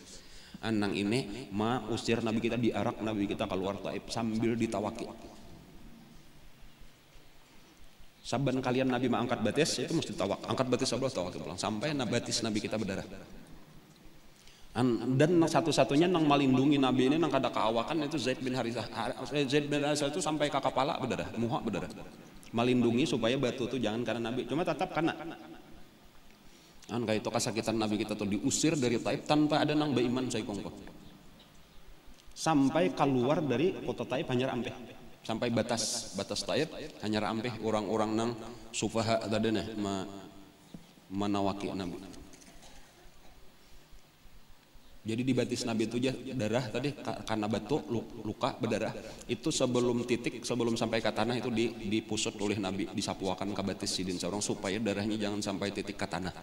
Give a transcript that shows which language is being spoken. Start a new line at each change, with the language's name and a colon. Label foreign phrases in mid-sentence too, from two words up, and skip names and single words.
Banjar: Nang ini usir Nabi kita, diarak Nabi kita keluar Taif sambil ditawaki. Saban kalian Nabi angkat batis itu mesti tawak, angkat batis sebelah tawak pulang sampai batis Nabi kita berdarah. Dan satu-satunya nang melindungi Nabi ini nang kada keawakan itu Zaid bin Harithah. Zaid bin Harithah itu sampai ke kepala berdarah, muha berdarah. Melindungi supaya batu itu jangan karena Nabi, cuma tetap kena. Kayak itu kesakitan Nabi kita tuh diusir dari Taif tanpa ada nang beriman saya kongko. Sampai keluar dari kota Taif hanya ampeh. Sampai batas Taif hanya ampeh orang-orang nang sufaha tadana menawaki Nabi. Jadi di batis Nabi itu darah tadi karena batu luka berdarah. Itu sebelum sampai ke tanah itu dipusut oleh Nabi, disapuakan ke batis sidin seorang supaya darahnya jangan sampai titik ke tanah.